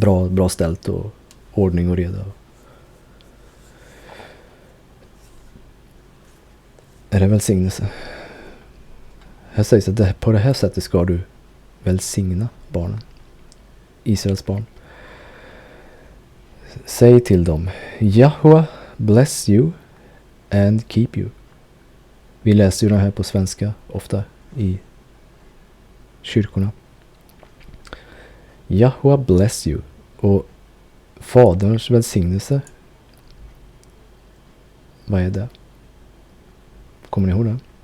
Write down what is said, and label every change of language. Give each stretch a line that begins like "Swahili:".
Swedish: Bra ställt och ordning och reda. Är det välsignelse? Här sägs att på det här sättet ska du välsigna barnen. Israels barn. Säg till dem,
English: Yahweh bless you and keep you.
Swedish: Vi läser ju den här på svenska ofta i kyrkorna.
English: Yahweh bless you.
Swedish: Och faderns välsignelse. Vad är det? Kommer ni ihåg det?